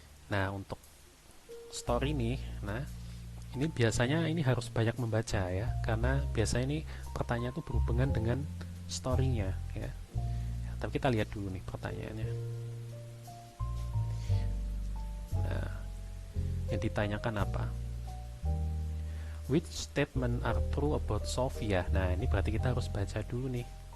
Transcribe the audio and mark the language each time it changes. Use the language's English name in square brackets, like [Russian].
[Indonesian] Nah untuk story nih, nah ini biasanya ini harus banyak membaca ya, karena biasanya ini pertanyaan itu berhubungan dengan story-nya ya. Tapi kita lihat dulu nih pertanyaannya. Nah, yang ditanyakan apa? [English] Which statement are true about Sophia? [Indonesian] Nah, ini berarti kita harus baca dulu nih.